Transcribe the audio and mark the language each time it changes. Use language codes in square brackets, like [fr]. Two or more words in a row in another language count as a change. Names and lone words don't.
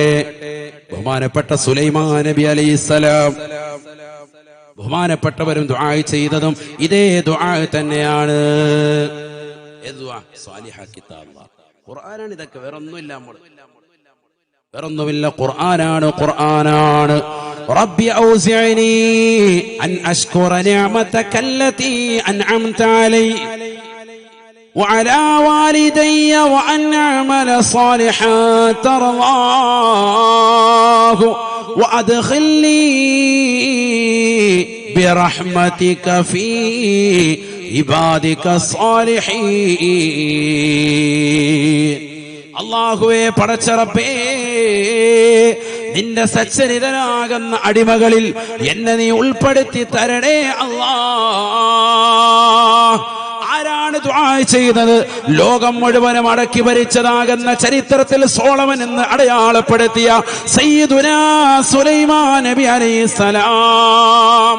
[ml] ബഹുമാനപ്പെട്ട സുലൈമാൻ നബി അലൈഹിസ്സലാം, ബഹുമാനപ്പെട്ടവരും ദുആ ചെയ്തതും ഇതേ ദുആ തന്നെയാണ്. ഖുർആനാണ് ഇതൊക്കെ, വേറൊന്നുമില്ല. വേറൊന്നുമില്ല, ഖുർആനാണ്. [ar] رب أوزعني أن أشكر نعمتك التي أنعمت علي وعلى والدي وأن أعمل صالحا ترضاه وأدخلني برحمتك في عبادك الصالحين. [ml] അല്ലാഹുവേ, പടച്ച റബ്ബേ, നിന്റെ സച്ചരിതനാകുന്ന അടിമകളിൽ എന്നെ നീ ഉൾപ്പെടുത്തി തരണേ അല്ലാഹ്. ആരാണ് ദുആ ചെയ്യുന്നത്? ലോകം മുഴുവനും അടക്കി ഭരിച്ചതാകുന്ന ചരിത്രത്തിൽ സോളമൻ എന്ന് അടയാളപ്പെടുത്തിയ സയ്യിദുനാ സുലൈമാൻ നബി അലൈഹിസ്സലാം.